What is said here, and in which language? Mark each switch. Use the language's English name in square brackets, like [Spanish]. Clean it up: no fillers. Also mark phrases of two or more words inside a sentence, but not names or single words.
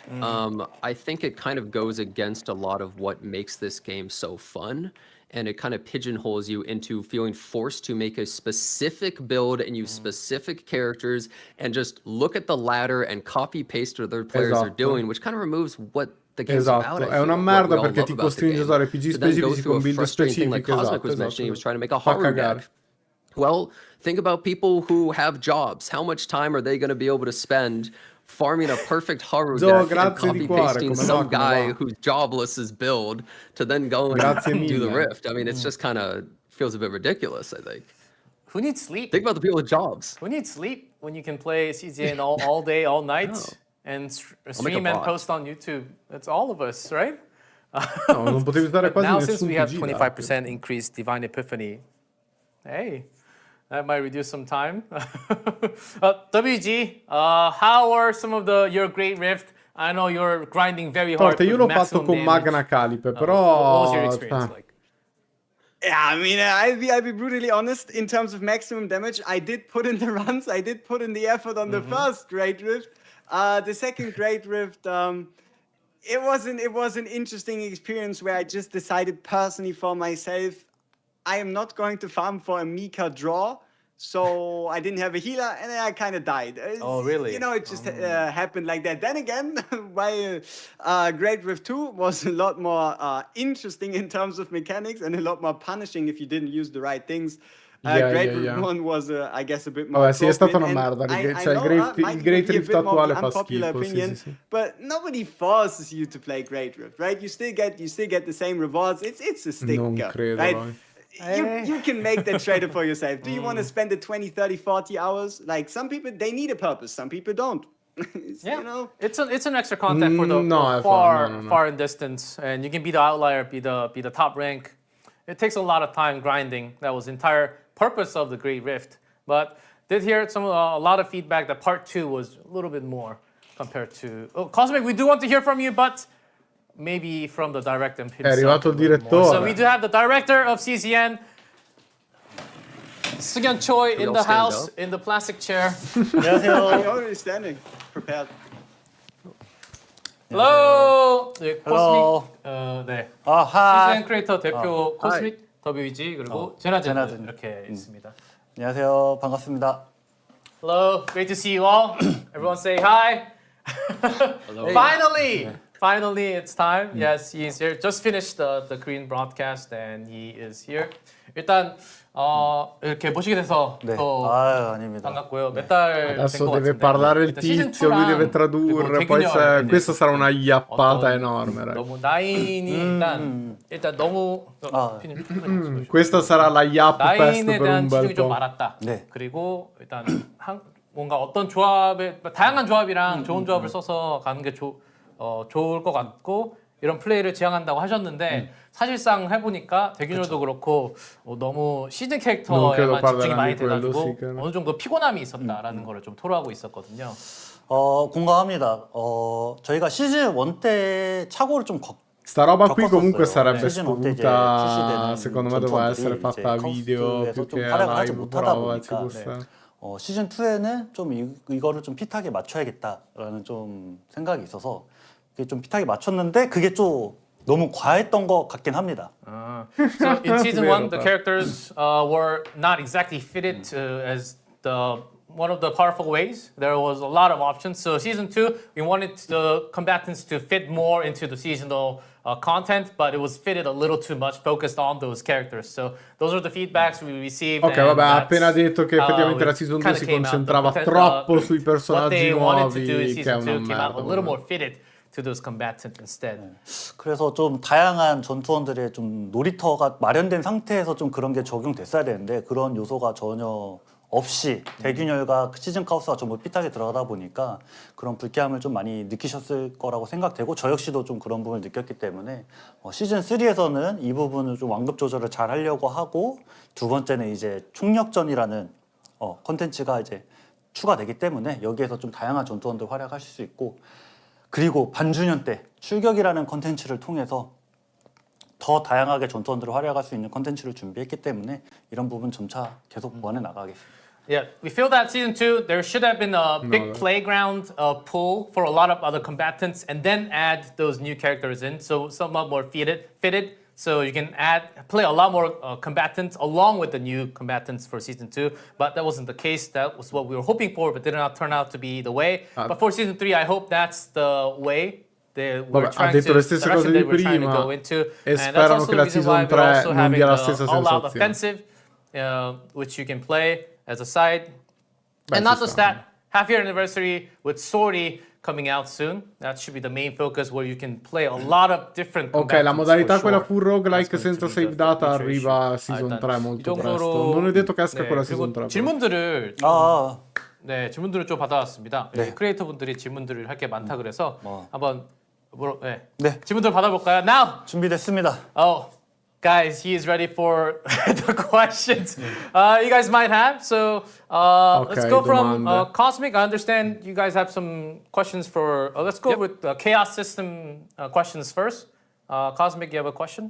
[English] I think it kind of goes against a lot of what makes this game so fun. And it kind of pigeonholes you into feeling forced to make a specific build and use specific characters and just look at the ladder and copy paste what other players are doing, which kind of removes what the game's about. [Italian] Esatto, è una merda perché ti costringe a usare PG specifici con build specifiche. [English] Like Cosmic was mentioning, he was trying to make a Haru deck. Well, think about people who have jobs. How much time are they going to be able to spend farming a perfect Haru deck and copy-pasting some guy who's jobless' build to then go and do the Rift? I mean, it's just kind of feels a bit ridiculous, I think. Who needs sleep? Think about the people with jobs. Who needs sleep when you can play CZN all day, all night, and stream and post on YouTube? That's all of us, right? [Italian] No, non potevi usare quasi [English] now, [Italian] nessun [English] since we have [Italian] PG [English] 25% increased Divine Epiphany, hey, that might reduce some time. WG, how are some of your Great Rift? I know you're grinding very hard. [Italian] Io l'ho fatto con Magna Calipe, però... [English] What was your experience like? Yeah, I mean, I'll be brutally honest. In terms of maximum damage, I did put in the runs. I did put in the effort on the first Great Rift. The second Great Rift, it was an interesting experience where I just decided personally for myself, I am not going to farm for a Mika draw. So I didn't have a healer, and then I kind of died. Oh, really? You know, it just happened like that. Then again, my Great Rift 2 was a lot more interesting in terms of mechanics and a lot more punishing if you didn't use the right things. Great Rift 1 was, I guess, a bit more. [Italian] Vabbè, sì, è stata una merda. Il Great Rift attuale fa schifo. Sì. [English] But nobody forces you to play Great Rift, right? You still get the same rewards. It's a sticker, [Italian] Non credo, [English] right? You can make that trade for yourself. Do you want to spend the 20, 30, 40 hours? Like some people, they need a purpose. Some people don't. Yeah, you know? it's an extra content for the far in distance, and you can be the outlier, be the top rank. It takes a lot of time grinding. That was the entire purpose of the Great Rift. But did hear a lot of feedback that part 2 was a little bit more compared to Cosmic. We do want to hear from you, but maybe from the director himself. [Italian] È arrivato il direttore. [English] So we do have the director of CCN, Seung-yeon Choi, in the house, in the plastic chair. I'm already standing, prepared. Hello. [Korean] 네, [English] Hello. [Korean] 코스믹 네. 하이. CCN 크리에이터 대표 코스믹 WG 그리고 제나젠 이렇게 있습니다. 안녕하세요. 반갑습니다. [English] Hello. Great to see you all. Everyone say hi. Hello. Finally, it's time. Yes, he is here. Just finished the Korean broadcast, and he is here. [Korean] 일단 이렇게 모시게 돼서 또 아닙니다. 반갑고요. 몇 달 된 것 [Italian] Adesso [Korean] 같은데. [Italian] deve parlare il [Korean] 일단 시즌 [Italian] tizio, lui [Korean] 2랑 [Italian] deve tradurre, poi questa sarà una iappata enorme. [Korean] 너무 나인이 일단 너무 [Italian] Questa sarà la [English] yapp fest [Korean] 나인에 [Italian] per un [Korean] 대한 [Italian] bel [Korean] 지중이 좀 [Italian] po'. [Korean] 많았다. 네. 그리고 일단 뭔가 어떤 조합에 다양한 조합이랑 좋은 조합을 써서 가는 게 좋을 것 같고 이런 플레이를 지향한다고 하셨는데 사실상 해보니까 대균열도 그렇고 너무 시즌 캐릭터에만 집중이 많이 돼가지고 어느 정도 피곤함이 있었다라는 거를 좀 토로하고 있었거든요. 공감합니다. 저희가 시즌 1 때 착오를 좀 [Italian] Sta roba qui comunque [Korean] 겪었었어요. [Italian] sarebbe [Korean] 시즌 1 때 이제 [Italian] voluta, [Korean] 출시되는 [Italian] secondo me doveva essere fatta a video più che a live, però ci gusta. [Korean] 시즌 2에는 좀 이거를 좀 핏하게 맞춰야겠다라는 좀 생각이 있어서 그게 좀 핏하게 맞췄는데 그게 좀 너무 과했던 것 같긴 합니다. [English] So in season 1, the characters were not exactly fitted as the one of the powerful ways. There was a lot of options. So season 2, we wanted the combatants to fit more into the seasonal content, but it was fitted a little too much, focused on those characters. So those are the feedbacks we received. [Italian] Ok, vabbè, ha appena detto che effettivamente la season 2 si concentrava troppo sui personaggi nuovi, che è una merda. [English] A little more fitted to those combatants instead. [Korean] 그래서 좀 다양한 전투원들의 좀 놀이터가 마련된 상태에서 좀 그런 게 적용됐어야 되는데 그런 요소가 전혀 없이 대균열과 시즌 카오스가 전부 핏하게 들어가다 보니까 그런 불쾌함을 좀 많이 느끼셨을 거라고 생각되고 저 역시도 좀 그런 부분을 느꼈기 때문에 시즌 3에서는 이 부분을 좀 완급 조절을 잘 하려고 하고 두 번째는 이제 총력전이라는 컨텐츠가 이제 추가되기 때문에 여기에서 좀 다양한 전투원들 활약하실 수 있고 그리고 반주년 때 출격이라는 컨텐츠를 통해서 더 다양하게 전투원들을 활약할 수 있는 컨텐츠를 준비했기 때문에 이런 부분 점차 계속 보완해 나가겠습니다. [English] Yeah, we feel that season 2, there should have been a big playground pool for a lot of other combatants and then add those new characters in. So somewhat more fitted. So you can play a lot more combatants along with the new combatants for season 2. But that wasn't the case. That was what we were hoping for, but did not turn out to be the way. But for season 3, I hope that's the way. [Italian] Vabbè, ha detto le stesse cose di prima e sperano che la season 3 non dia la stessa sensazione. [English] Which you can play as a side. And not just that, half-year anniversary with Sorry coming out soon. That should be the main focus where you can play a lot of different [Italian] Ok, la modalità quella [English] full roguelike [Italian] senza [English] save data [Italian] arriva a season 3 molto presto. Non è detto che esca quella season 3. [Korean] 질문들을 질문들을 좀 받아왔습니다. 크리에이터 분들이 질문들을 할 게 많다 그래서 한번 질문들 받아볼까요? [English] Now! [Korean] 준비됐습니다. [English] Oh, guys, he is ready for the questions you guys might have. So let's go from Cosmic. I understand you guys have some questions for... let's go with Chaos System questions first. Cosmic, you have a question?